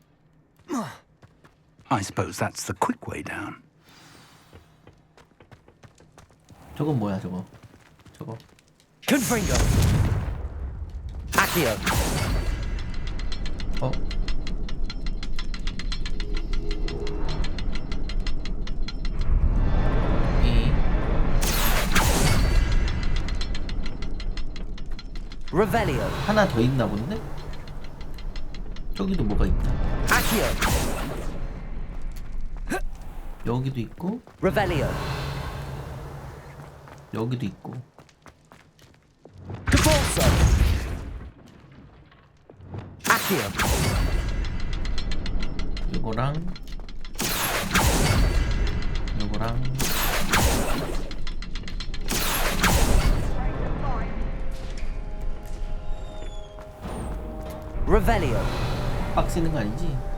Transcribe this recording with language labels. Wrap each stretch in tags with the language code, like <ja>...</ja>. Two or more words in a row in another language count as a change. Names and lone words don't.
<en>I suppose that's the quick way down.</en> <ko>저건 뭐야 저거? 저거.</ko> <en>Confringo. Accio.</en> <ko>어?</ko> <en>Revelio.</en> <ko>하나 더 있나 본데? 저기도 뭐가 있다.</ko> <en>Accio.</en> <ko>여기도 있고.</ko> <en>Revelio.</en> <ko>여기도 있고.</ko> <en>Cabalso. Accio.</en> <ko>요거랑 요거랑</ko> <en>Revelio.</en> <ko>빡쓰는 거 아니지?</ko>